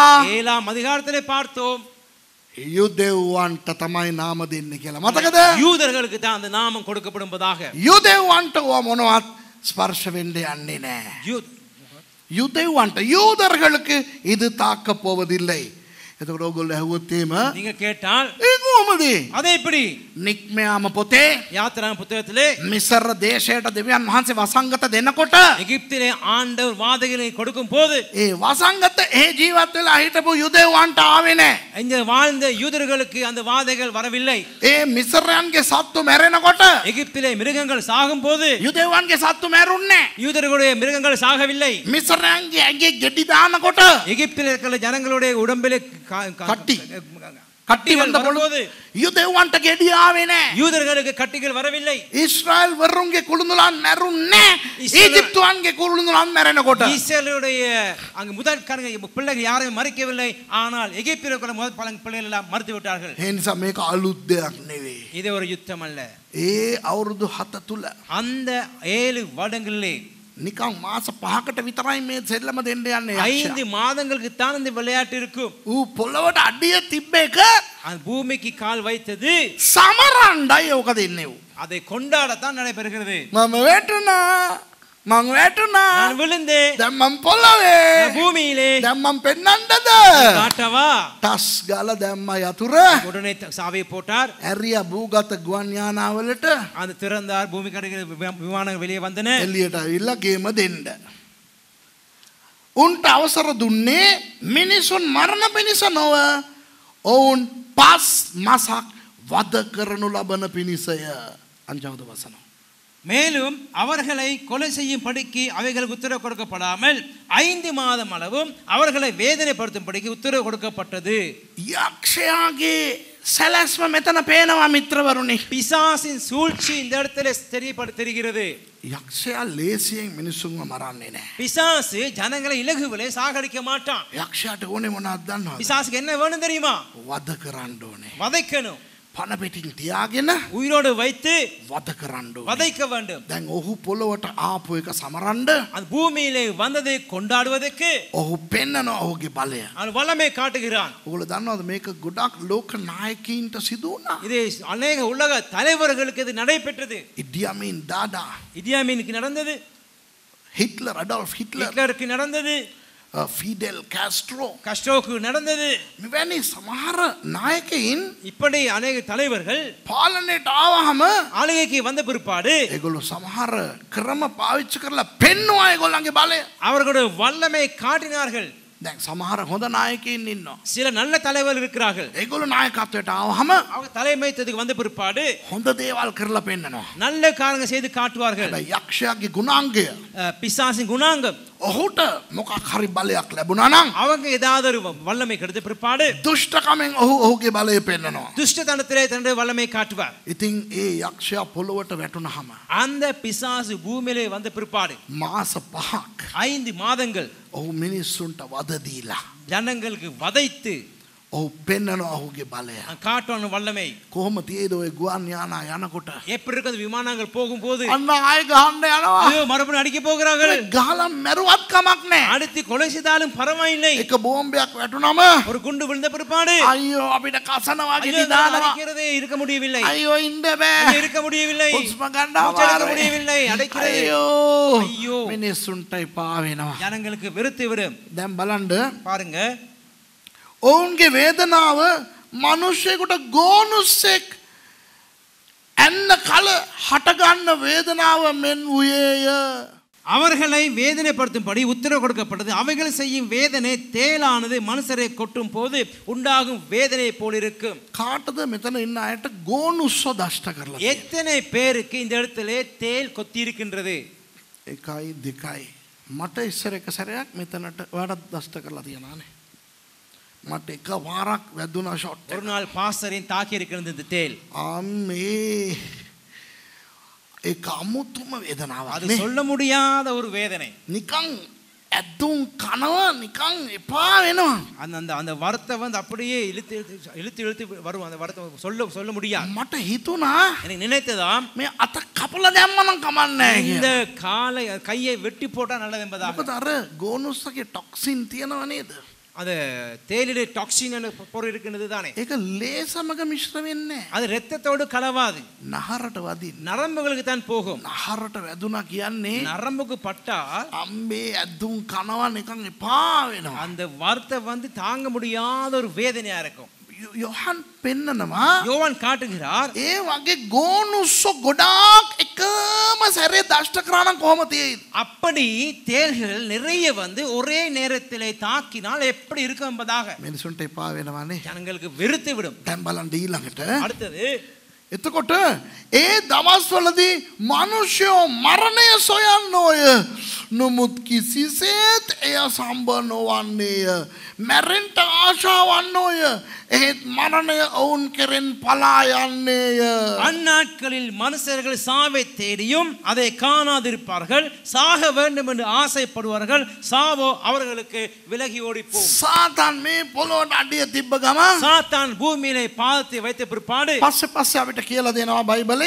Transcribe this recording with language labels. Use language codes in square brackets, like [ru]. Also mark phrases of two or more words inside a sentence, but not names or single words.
[ta] 7ஆம் அதிகாரத்திலே பார்த்தோம். [si] යුදෙව්වන්ට තමයි නාම දෙන්නේ කියලා. මතකද? [ta] யூதர்களுக்கு தான் அந்த நாமம் கொடுக்கப்படும்பதாக. [si] යුදෙව්වන්ට ඕවා මොනවත් ස්පර්ශ වෙන්න යන්නේ නැහැ. [ta] யூதேவன்ட்ட யூதர்களுக்கு இது தாக்க போவதில்லை. [si] එතකොට ඔයගොල්ලෝ ඇහුවොත් එහෙම [ta] நீங்க கேட்டால் [si] ඒ කොහොමද? [ta] அதே எப்படி? [si] නික්මයාම පොතේ [ta] யாத்திரா புத்தகத்திலே [si] මිස්ර දේශයට දෙවියන් වහන්සේ වසංගත දෙනකොට [ta] எகிப்திலே ஆண்டவர் வாதைகளை கொடுக்கும் போது [si] ඒ වසංගත ඒ ජීවත් වෙලා හිටපු යුදෙව්වන්ට ආවේ නැහැ. [ta] இந்த வாழ்ந்த யூதர்களுக்கு அந்த வாதைகள் வரவில்லை. [si] ඒ මිස්රයන්ගේ සත්තු මැරෙනකොට [ta] எகிப்திலே மிருகங்கள் சாகும் போது [si] යුදෙව්වන්ගේ සත්තු මැරුන්නේ නැහැ. [ta] யூதர்களுடைய மிருகங்கள் சாகவில்லை. [si] මිස්රයන්ගේ ඇඟේ ගෙඩි දානකොට [ta] எகிப்தில் இருக்கிற ஜனங்களுடைய உடம்பிலே [si] කට්ටි වන්ද පොළොවේ යුදෙව්වන්ට ගෙඩි ආවේ නැහැ. [ta] யூதர்களுக்கு கட்டிகள் வரவில்லை. [si] ඊශ්‍රායල් වරුන්ගේ කුළුඳුලන් මැරුන්නේ ஈஜிப்துவන්ගේ කුළුඳුලන් මැරෙනකොට. [ta] இஸ்ரவேலுடைய அங்க முதற்காரங்க பிள்ளைகள் யாரையும் மறிக்கவில்லை. ஆனால் எகிப்தில் இருக்கிற முதல் பிள்ளைகள் எல்லாம் மறித்து விட்டார்கள். [si] ඒ නිසා මේක අලුත් දෙයක් නෙවෙයි. [ta] இது ஒரு யுத்தம் அல்ல. [si] ඒ අවුරුදු 7 තුල [ta] அந்த 7 வருடங்களிலே [si] නිකන් මාස 5කට විතරයි මේ සෙල්ලම දෙන්න යන්නේ. [ta] 5 மாதங்களுக்கு தான் இந்த விளையாட்டு இருக்கும். [si] ඌ පොළවට අඩිය තිබ්බ එක [ta] அந்த பூமிக்கு கால் வைத்தது [si] සමරණ්ඩයි ඕක දෙන්නේ ඌ. [ta] அதை கொண்டாடத்தான் நடைபெறுகிறது. [si] මම වැටුණා [ta] நான் விழுந்தேன். [si] දැන් මම පොළවේ [ta] பூமியிலே [si] දැන් මම පෙන්නන්නද? [ta] காட்டவா? [si] ටස් ගාලා දැම්මා යතුර. [ta] உடனே சாவியை போட்டார். [si] ඇරියා භූගත ගුවන් යානාවලට [ta] அந்த திறந்தார். பூமி கடைகள் விமானங்கள் வெளியே வந்தன. [si] එළියට ඇවිල්ලා ගේම දෙන්න. උන්ට අවසර දුන්නේ මිනිසුන් මරණ පිණිස නොව ඔවුන් 5 මාසක් වද කරනු ලබන පිණිසය. අංජවද වසන. [ta] மேலும் அவர்களை கொலை செய்யும் படிக்கு அவைகளுக்கு உத்தரவு கொடுக்கப்படாமல் 5 மாதம் அளவும் அவர்களை வேதனைப்படுத்தும் படிக்கு உத்தரவு கொடுக்கப்பட்டது. [si] යක්ෂයාගේ සැලැස්ම මෙතන පේනවා මිත්‍රවරුනි. [ta] பிசாசின் சூழ்ச்சி இந்த இடத்துல தெரிகிறது. [si] යක්ෂයා ලේසියෙන් මිනිසුන්ව මරන්නේ නැහැ. [ta] பிசாசு ஜனங்களை இலகுவிலே சாகடிக்க மாட்டான். [si] යක්ෂයාට ඕනේ මොනවද දන්නවද? [ta] பிசாசுக்கு என்ன வேணும் தெரியுமா? [si] වද කරන්න ඕනේ. [ta] வதைக்கணும். [si] පන පිටින් තියාගෙන [ta] உயிரோடு வைத்து [si] වද කරන්න ඕනේ. [ta] வதைக்க வேண்டும். [si] දැන් ඔහු පොළොවට ආපු එක සමරන්න [ta] அந்த பூமியிலே வந்ததை கொண்டாடுவதற்கு [si] ඔහු පෙන්නනවා ඔහුගේ බලය. [ta] அவன் வல்லமை காட்டுகிறான். [si] ඔයගොල්ලෝ දන්නවද මේක ගොඩක් ලෝක නායකයින්ට සිදු වුණා. [ta] இது அநேக உலக தலைவர்களுக்கு இது நடைபெற்றது. [si] ඉඩියමින් දාදා, [ta] இடியாமீனுக்கு நடந்தது. [si] හිට්ලර්, අඩෝල්ෆ් හිට්ලර්, [ta] ஹிட்லருக்கு நடந்தது. [si] ෆිඩෙල් කාස්ට්‍රෝ, [ta] கஸ்ட்ரோக்கு நடந்தது. [si] මෙවැනි සමහර නායකයින් [ta] இப்படி அநேக தலைவர்கள் [si] පාලනයට ආවහම [ta] ஆளுகைக்கு வந்த பிற்பாடு [si] ඒගොල්ලෝ සමහර ක්‍රම පාවිච්චි කරලා පෙන්නවා ඒගොල්ලන්ගේ බලය. [ta] அவர்களுடைய வல்லமை காட்டினார்கள். [si] දැන් සමහර හොඳ නායකයින් ඉන්නවා. [ta] சில நல்ல தலைவர்கள் இருக்கிறார்கள். [si] ඒගොල්ලෝ නායකත්වයට ආවහම [ta] அவங்க தலைமைத்துவத்துக்கு வந்த பிற்பாடு [si] හොඳ දේවල් කරලා පෙන්නනවා. [ta] நல்ல காரியங்கள் செய்து காட்டுவார்கள். [si] හැබැයි යක්ෂයාගේ ගුණාංගය [ta] பிசாசின் குணாங்கம் [si] ඔහුට මොකක් හරි බලයක් ලැබුණා නම් [ta] அவங்க ஏதாவது ஒரு வல்லமை கிடைத்த பிற்பாடு [si] දුෂ්ටකමෙන් ඔහු ඔහුගේ බලය පෙන්නනවා. [ta] துஷ்டத்தனத்திலே தன்னுடைய வல்லமை காட்டுவார். [si] ඉතින් ඒ යක්ෂයා පොළොවට වැටුණාම [ta] அந்த பிசாசு பூமியிலே வந்த பிற்பாடு [si] මාස 5ක් [ta] 5 மாதங்கள் [si] ඔහු මිනිස්සුන්ට වද දීලා [ta] ஜனங்களுக்கு வதைத்து [si] ඔහු පෙන්නනවා ඔහුගේ බලය. [ta] காட்டுவான் வல்லமை. [si] කොහොම තියේද ඔය ගුවන් යානා යනකොට? [ta] எப்படி இருக்குது விமானங்கள் போகும்போது [si] අන්න ආයෙ ගහන්න යනවා. [ta] ஐயோ மறுபடியும் அடிக்க போகிறார்கள். [si] ගහලා මැරුවත් කමක් නැහැ. [ta] அடுத்து கொலை செய்தாலும் பரவாயில்லை. [si] එක බෝම්බයක් වැටුනම [ta] ஒரு குண்டு விழுந்த பிற்பாடு [si] අයියෝ අපිට කසනවා [ta] ஐயோ, [si] කිලි දානවා. [ta] அடிக்கிறதே இருக்க முடியவில்லை. [si] අයියෝ ඉන්න බෑ. [ta] ஐயோ, இருக்க முடியவில்லை. [si] හුස්ම ගන්න [ta] மூச்செடுக்க [si] අමාරුයි. [ta] முடியவில்லை. அடைக்கிறது. [si] අයියෝ [ta] ஐயோ. [si] මිනිස්සුන්ට එපා වෙනවා. [ta] ஜனங்களுக்கு வெறுத்து விடும். [si] දැන් බලන්න [ta] பாருங்க [si] ඔවුන්ගේ වේදනාව මිනිස්සෙකුට ගෝනුස්සෙක් ඇන්න කල හටගන්න වේදනාව මෙන් වූයේය. [ta] அவர்களை வேதனைப்படுத்தும்படி உத்தரவு கொடுக்கப்பட்டது. அவைகள் செய்யும் வேதனை தேளானது மனுஷரை கொட்டும் போது உண்டாகும் வேதனை போல் இருக்கும். [si] කාටද මෙතන ඉන්න අයට ගෝනුස්ස දෂ්ට කරලා තියෙන්නේ? [ta] எத்தனை பேருக்கு இந்த இடத்துல தேள் கொத்தி இருக்கின்றது? [si] 1 2 මට ඉස්සර එක සැරයක් මෙතනට වඩා දෂ්ට කරලා තියනවානේ. මට එක වාරක් වැදුනා ෂොට් [ta] ஒரு நாள் பாஸ்டரின் தாக்கி இருக்கிறது இந்த தேள். [si] අම්මේ ඒක අමුතුම වේදනාවක් [ta] அது [si] නේ. [ta] சொல்ல முடியாத ஒரு வேதனை. [si] නිකන් ඇදුම් කනවා නිකන් එපා වෙනවා. [ta] அந்த அந்த அந்த வார்த்தை வந்து அப்படியே இழுத்து இழுத்து இழுத்து இழுத்து வரும். அந்த வார்த்தை சொல்ல முடியாது. [si] මට හිතුණා [ta] எனக்கு நினைத்ததாம் [si] මේ අත කපලා දැම්මනම් කමන්නේ නැහැ [ta] இந்த [si] කියලා. [ta] கையை வெட்டி போட்டா நல்லது என்பதாக. [si] මොකද අර ගෝනුස්සගේ ටොක්සින් තියෙනව නේද? [ta] அது தேயிலை டாக்ஸின் என்ற பொருள் இருக்கின்றது தானே. [si] ඒක ලේසමක මිශ්‍ර වෙන්නේ නැහැ. [ta] அது இரத்தத்தோடு கலவாது. [si] නහරට වදින්න. [ta] நரம்புகளுக்கு தான் போகும். [si] නහරට වැදුනා කියන්නේ [ta] நரம்புக்கு பட்டா [si] අම්බේ ඇදුම් කනවා නිකන් එපා වෙනවා. [ta] அந்த வார்த்தை வந்து தாங்க முடியாத ஒரு வேதனையா இருக்கும். [si] යොහන් පෙන්නනවා [ta] யோவான் காட்டுகிறார் [si] ඒ වගේ ගෝනුස්ස ගොඩාක් එකම සැරේ දෂ්ට කරා නම් කොහොම තියෙයිද? [ta] அப்படி தேள்கள் நிறைய வந்து ஒரே நேரத்திலே தாக்கினால் எப்படி இருக்கும் என்பதாக [si] මිනිසුන්ට එපා වෙනවානේ. [ta] ஜனங்களுக்கு வெறுத்து விடும். [si] දැන් බලන්න ඊළඟට. [ta] அடுத்தது [si] එතකොට ඒ දවස්වලදී මිනිස්සු මරණය සොයන්නෝය. නමුත් කිසිසේත් එය සම්බ නොවන්නේය. මැරෙන්න ආශාවන්නෝය. එහෙත් මරණය ඔවුන් කෙරෙන් පලා යන්නේය. [ta] அந்நாட்களில் மனுஷர்கள் சாவை தேடியும் அதை காணாதிருப்பார்கள். சாக வேண்டும் என்று ஆசைப்படுவார்கள். சாவோ அவர்களுக்கு விலகி ஓடிப்போம். [si] සාතන් මේ පොළොවට අඩිය තිබ්බ ගම [ta] சாத்தான் பூமியிலே பாதத்தை வைத்த பிற்பாடு [si] පස්සේ අපිට කියලා දෙනවා බයිබලය.